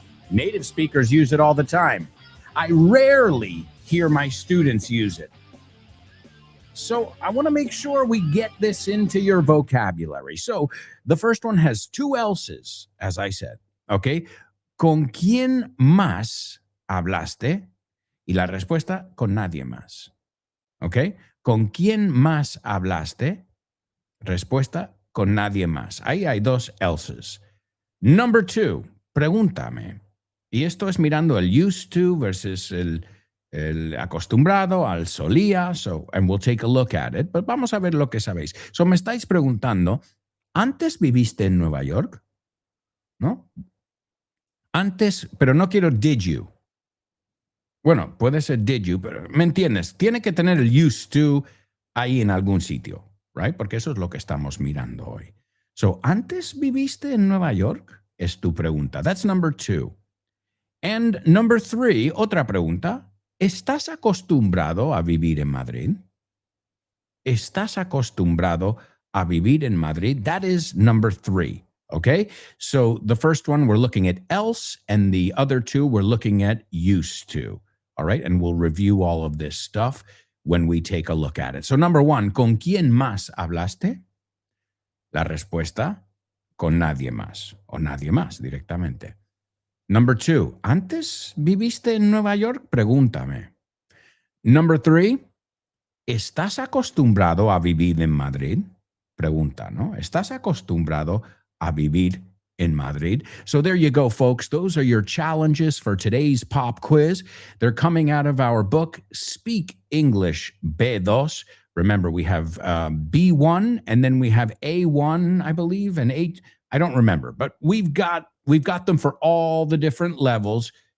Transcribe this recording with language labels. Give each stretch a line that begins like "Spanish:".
English: Native speakers use it all the time. I rarely hear my students use it. So I want to make sure we get this into your vocabulary. So the first one has 2 else's, as I said. Okay?
Spanish: ¿Con quién más hablaste? Y la respuesta, con nadie más. ¿Ok? ¿Con quién más hablaste? Respuesta, con nadie más. Ahí hay 2 else's.
English: Number 2,
Spanish: pregúntame. Y esto es mirando el used to versus el acostumbrado, al solía.
English: So, and we'll take a look at it. But
Spanish: vamos a ver lo que sabéis. So, me estáis preguntando, ¿antes viviste en Nueva York? ¿No? Antes, pero no quiero did you. Bueno, puede ser did you, pero ¿me entiendes? Tiene que tener el used to ahí en algún sitio,
English: right?
Spanish: Porque eso es lo que estamos mirando hoy. So, ¿antes viviste en Nueva York? Es tu pregunta.
English: That's number 2. And number 3,
Spanish: otra pregunta. ¿Estás acostumbrado a vivir en Madrid? ¿Estás acostumbrado a vivir en Madrid?
English: That is number 3. Okay, so the first one we're looking at else, and the other 2 we're looking at used to. All right, and we'll review all of this stuff when we take a look at it. So number 1,
Spanish: ¿con quién más hablaste? La respuesta, con nadie más, o nadie más directamente.
English: Number 2,
Spanish: ¿antes viviste en Nueva York? Pregúntame.
English: Number 3,
Spanish: ¿estás acostumbrado a vivir en Madrid? Pregunta, ¿no? ¿Estás acostumbrado a vivir en Madrid?
English: So there you go, folks. Those are your challenges for today's pop quiz. They're coming out of our book, Speak English B2. Remember, we have B1, and then we have A1, I believe, and A. I don't remember, but we've got them for all the different levels.